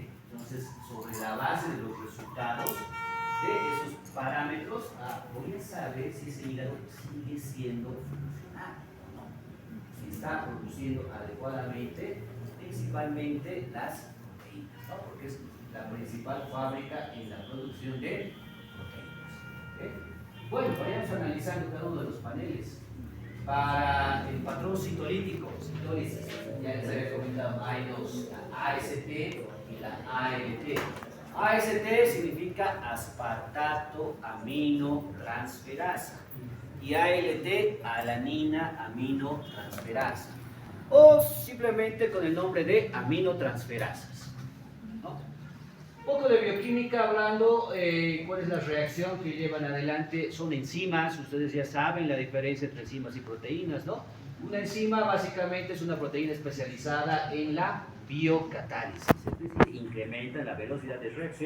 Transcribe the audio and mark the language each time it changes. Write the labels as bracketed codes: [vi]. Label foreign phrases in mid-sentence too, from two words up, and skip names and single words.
[es] Entonces, sobre la base de los resultados de esos parámetros, voy a saber si ese hígado sigue siendo funcional o no, si está produciendo adecuadamente, principalmente las proteínas, ¿no?, porque es la principal fábrica en la producción de proteínas. ¿Okay? Bueno, vayamos analizando cada uno de los paneles. Para el patrón citolítico, citólisis, ya les había comentado, hay dos, la AST y la ALT. AST significa aspartato aminotransferasa y ALT, alanina aminotransferasa, o simplemente con el nombre de aminotransferasas, ¿no? Un poco de bioquímica hablando, ¿cuál es la reacción que llevan adelante? Son enzimas, ustedes ya saben la diferencia entre enzimas y proteínas, ¿no? Una enzima básicamente es una proteína especializada en la biocatálisis, es decir, incrementa la velocidad de reacción.